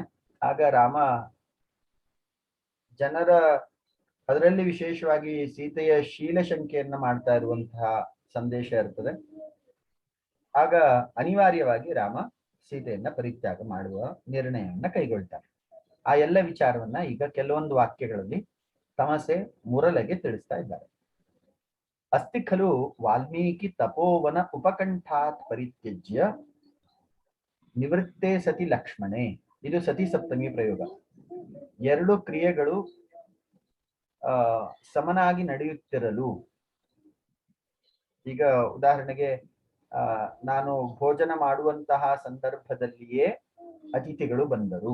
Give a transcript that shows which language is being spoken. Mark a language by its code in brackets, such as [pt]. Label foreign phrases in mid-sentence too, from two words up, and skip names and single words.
[kn] ಆಗ ರಾಮ ಜನರ, ಅದರಲ್ಲಿ ವಿಶೇಷವಾಗಿ ಸೀತೆಯ ಶೀಲಶಂಕೆಯನ್ನ ಮಾಡ್ತಾ ಇರುವಂತಹ ಸಂದೇಶ ಇರ್ತದೆ. ಆಗ ಅನಿವಾರ್ಯವಾಗಿ ರಾಮ ಸೀತೆಯನ್ನ ಪರಿತ್ಯಾಗ ಮಾಡುವ ನಿರ್ಣಯವನ್ನ ಕೈಗೊಳ್ತಾರೆ. ಆ ಎಲ್ಲ ವಿಚಾರವನ್ನ ಈಗ ಕೆಲವೊಂದು ವಾಕ್ಯಗಳಲ್ಲಿ ತಮಸೆ ಮುರಲೆಗೆ ತಿಳಿಸ್ತಾ ಇದ್ದಾರೆ. [sa] ಅಸ್ತಿ ಖಲು ವಾಲ್ಮೀಕಿ ತಪೋವನ ಉಪಕಂಠಾತ್ ಪರಿತ್ಯಜ್ಯ ನಿವೃತ್ತೇ ಸತಿ ಲಕ್ಷ್ಮಣೆ. [kn] ಇದು ಸತಿ ಸಪ್ತಮಿ ಪ್ರಯೋಗ. 2 ಕ್ರಿಯೆಗಳು ಸಮನಾಗಿ ನಡೆಯುತ್ತಿರಲು, ಈಗ ಉದಾಹರಣೆಗೆ ನಾನು ಭೋಜನ ಮಾಡುವಂತಹ ಸಂದರ್ಭದಲ್ಲಿಯೇ ಅತಿಥಿಗಳು ಬಂದರು.